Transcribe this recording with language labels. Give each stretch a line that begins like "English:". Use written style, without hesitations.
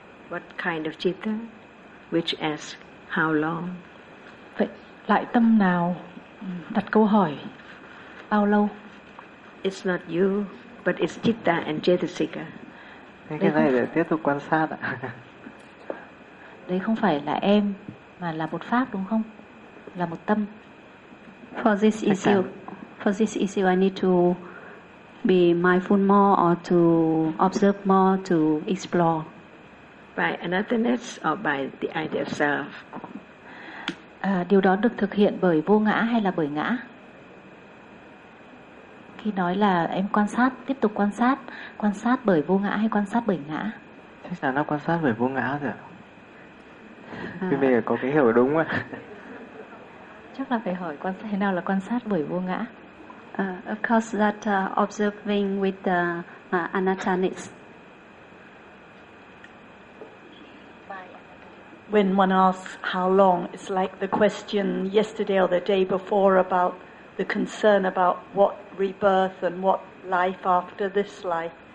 English: What kind of citta which asks how long?
Vietnamese: Lại tâm nào đặt câu hỏi bao lâu?
English: It's not you, but it's citta and chetasika.
Vietnamese: Cái này để tiếp tục quan sát ạ. Đấy không phải là em mà là một pháp đúng không? Là một tâm.
English: For this issue, for this issue, I need to be mindful more or to observe more to explore. By anatheness or by the idea of self.
Vietnamese: Điều đó được thực hiện bởi vô ngã hay là bởi ngã? Khi nói là em quan sát, tiếp tục quan sát bởi vô ngã hay quan sát bởi ngã? Chắc là nó quan sát bởi vô ngã rồi ạ. Vì bây giờ có cái hiểu đúng không ạ? Chắc là phải hỏi quan sát thế nào là quan sát bởi vô ngã.
English: Of course that observing with the anatanis. When one asks how long, it's like the question yesterday or the day before about the concern about what rebirth and what life after this life.